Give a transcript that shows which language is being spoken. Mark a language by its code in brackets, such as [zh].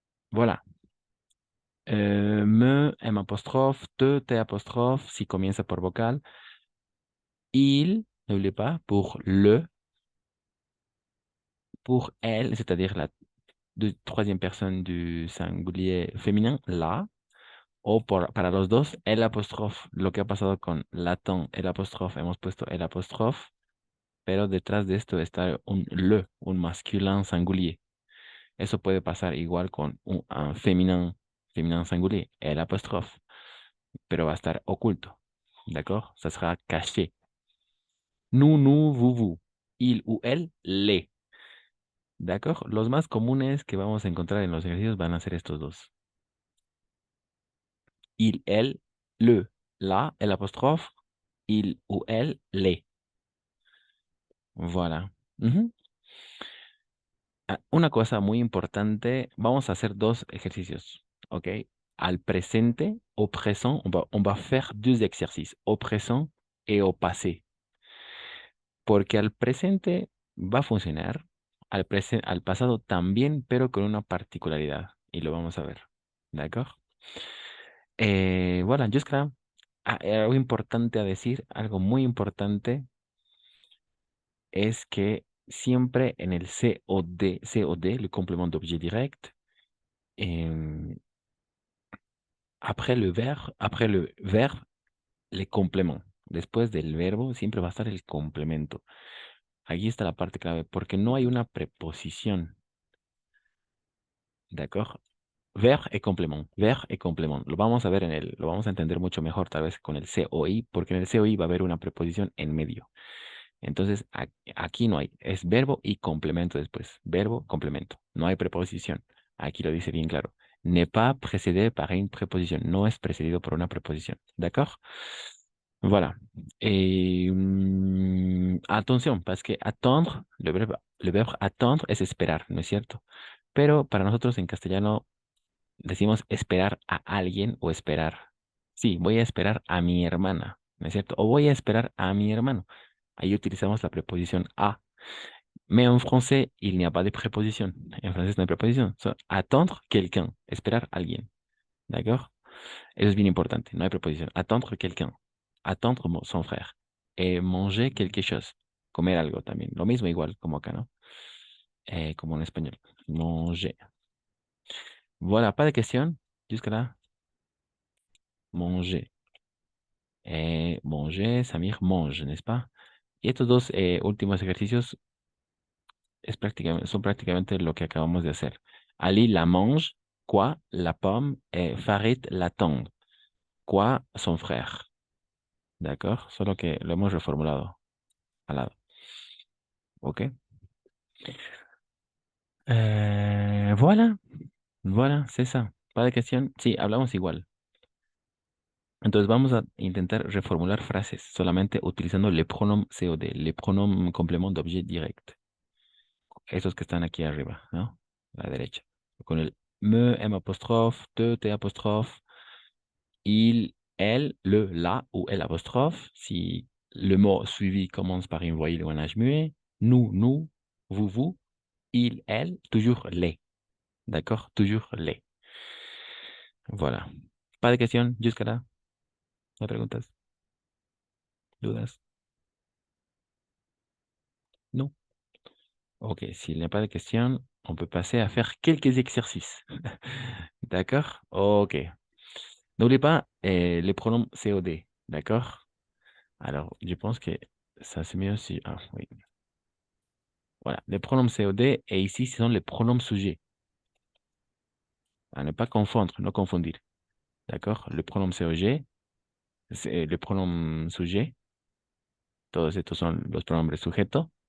[fr] Voilà. Me, M apostrophe, te apostrophe, [es] si comienza por vocal. [fr] Il, n'oubliez pas, pour le, pour elle, c'est-à-dire la troisième personne du singulier féminin, la, [es] o para los dos, el apóstrofe. Lo que ha pasado con latón, el apóstrofe, hemos puesto el apóstrofe, pero detrás de esto está un masculin singulier. Eso puede pasar igual con un féminin singulier, el apóstrofe, pero va a estar oculto. [fr] D'accord? Ça sera caché. Nous, vous. Il ou elle, les. ¿D'accord? [es] Los más comunes que vamos a encontrar en los ejercicios van a ser estos dos. [fr] Il, elle, le, la, el apóstrofe, il ou elle, les. Voilà. [es] Una cosa muy importante, vamos a hacer dos ejercicios, ¿ok? Al presente, [fr] au présent, on va faire deux exercices, au présent et au passé. [es] Porque al presente va a funcionar, al pasado también, pero con una particularidad. Y lo vamos a ver. ¿D'accord? Voilà, jusqu'à algo importante a decir, algo muy importante, es que siempre en el COD, [fr] le complément d'objet direct, après le verbe, les compléments. [es] Después del verbo siempre va a estar el complemento. Aquí está la parte clave, porque no hay una preposición. ¿D'accord? [fr] Verbe et complément. Verbe et complément. [es] Lo vamos a ver lo vamos a entender mucho mejor tal vez con el COI, porque en el COI va a haber una preposición en medio. Entonces, aquí no hay. Es verbo y complemento después. Verbo, complemento. No hay preposición. Aquí lo dice bien claro. [fr] N'est pas précédé par une préposition. [es] No es precedido por una preposición. ¿D'accord? Voilà. [fr] Et attention, parce que attendre, le verbe attendre [es] es esperar, ¿no es cierto? Pero para nosotros en castellano decimos esperar a alguien o esperar. Sí, voy a esperar a mi hermana, ¿no es cierto? O voy a esperar a mi hermano. Ahí utilizamos la preposición a. [fr] Mais en français, il n'y a pas de préposition. [es] En francés no hay preposición. [fr] Attendre quelqu'un, [es] esperar a alguien. [fr] ¿D'accord? [es] Eso es bien importante, no hay preposición. [fr] Attendre quelqu'un. Attendre son frère. Et manger quelque chose. [es] Comer algo también. Lo mismo igual como acá, ¿no? Como en español. Manger. [fr] Voilà, pas de question jusque là. Manger. Manger, Samir mange, n'est-ce pas? [es] Y estos dos últimos ejercicios son prácticamente lo que acabamos de hacer. [fr] Ali la mange, quoi la pomme, et Farid l'attend, quoi son frère. ¿D'accord? [es] Solo que lo hemos reformulado al lado. ¿Ok? [fr] Voilà. Voilà, c'est ça. ¿Pas de question? [es] Sí, hablamos igual. Entonces vamos a intentar reformular frases solamente utilizando [fr] le pronom COD, le pronom complément d'objet direct. [es] Esos que están aquí arriba, ¿no? A la derecha. Con el me, [fr] M apostrophe, te apostrophe, il, elle, le, la ou el apostrophe. Si le mot suivi commence par une voyelle ou un âge muet. Nous, vous, il, elle, toujours les. D'accord? Toujours les. Voilà. Pas de questions jusqu'à là? [es] ¿Me preguntas? ¿Dudas? [fr] Non? Ok, s'il n'y a pas de questions, on peut passer à faire quelques exercices. D'accord? Ok. N'oubliez pas les pronoms COD. D'accord? Alors, je pense que ça c'est mieux si... Ah, oui. Voilà, les pronoms COD, et ici, ce sont les pronoms sujets. À ne pas confondre, ne confondir. D'accord? Le pronom COG, c'est le pronom sujet. [es] Todos estos son los pronombres sujeto.